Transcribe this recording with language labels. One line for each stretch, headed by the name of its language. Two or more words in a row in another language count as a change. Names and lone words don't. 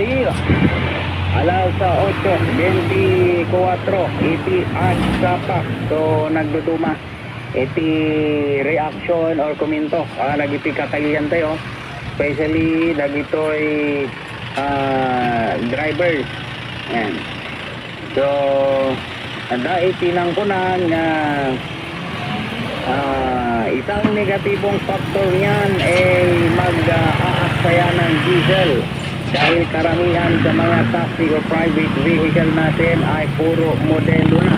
Iloko: Alaw sa 8:24, iti Agsapa. So, nagduduma. Iti
English: reaction or
Iloko: komento. Nagiti katagiyan tayo. Especially, dagitoy drivers. Yan.
Filipino: So,
Iloko: ada itinangkunan nga
Filipino: isang negatibong factor niyan ay mag-aaksaya ng diesel dahil karamihan sa mga taxi o private vehicle natin ay puro modelo na.